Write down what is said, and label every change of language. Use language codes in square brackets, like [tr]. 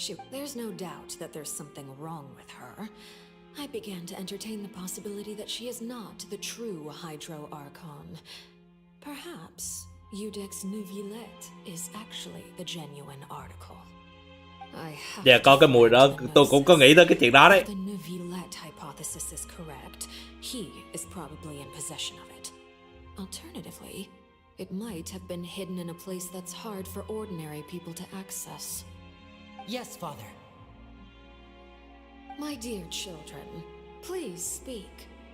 [en] There's no doubt that there's something wrong with her. I began to entertain the possibility that she is not the true Hydro Archon. Perhaps Iudex Neuvillette is actually the genuine article. [vi] Dạ, có cái mùi đó, tôi cũng có nghĩ tới cái chuyện đó đấy. [en] If the Neuvillette hypothesis is correct, he is probably in possession of it. Alternatively, it might have been hidden in a place that's hard for ordinary people to access. Yes, Father. My dear children, please speak.